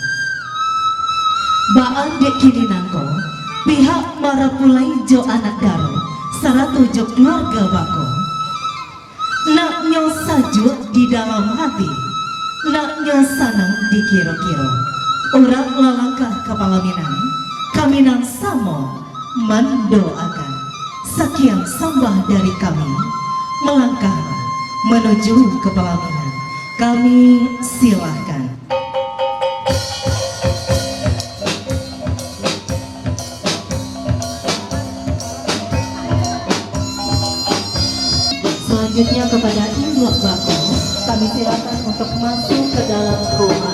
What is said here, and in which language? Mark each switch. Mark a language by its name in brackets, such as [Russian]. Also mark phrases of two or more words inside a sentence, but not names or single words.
[Minangkabau] Baan dek kini nangko, pihak marapulai jo anak daro, saratu jo keluarga bako. Naknya sajuk di dalam hati, naknya sanang di kiro-kiro. Urak lalangkah kepala Minang, kami nang samo mendoakan. [Indonesian] Sekian sambah dari kami, melangkahlah menuju ke pelaminan. Kami silahkan. Selanjutnya kepada induk bako, kami silakan untuk masuk ke dalam rumah.